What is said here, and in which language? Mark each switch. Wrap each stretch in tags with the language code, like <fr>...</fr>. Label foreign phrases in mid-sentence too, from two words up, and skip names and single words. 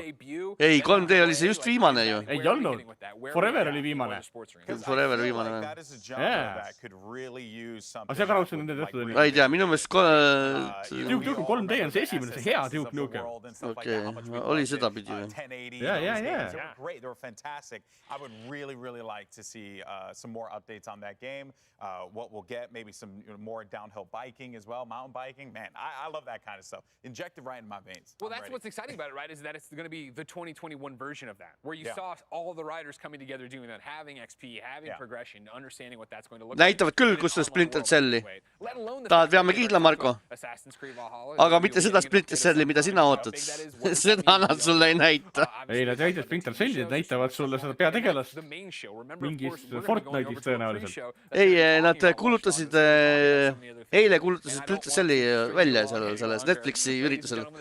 <et>Ei, 3D oli see just viimane ju. Ei olnud. Forever oli viimane. Forever viimane. Aga see ka raudselt nende tehtud oli. Ei tea, minu meelest Duke Nukem 3D on see esimene, see hea Duke Nukem. Okei, oli seda pidi või?</et> <en>I would really like to see some more updates on that game. What we'll get, maybe some more downhill biking as well, mountain biking. Man, I love that kind of stuff. Injected right in my veins. Well, that's what's exciting about it, right? Is that it's going to be the 2021 version of that, where you saw all the riders coming together doing that, having XP, having progression, understanding what that's going to look like.</en> <et>Näitavad küll, kus on Splinter Celli. Tahad veame kiidla, Marko? Aga mitte seda Splinter Celli, mida sina ootad. Seda nad sulle ei näita. Ei, nad näitavad Splinter Celli, nad näitavad sulle seda peategelast mingist Fortnite'ist tõenäoliselt. Ei, nad kuulutasid, eile kuulutasid Splinter Celli välja selles Netflixi üritusel.</et>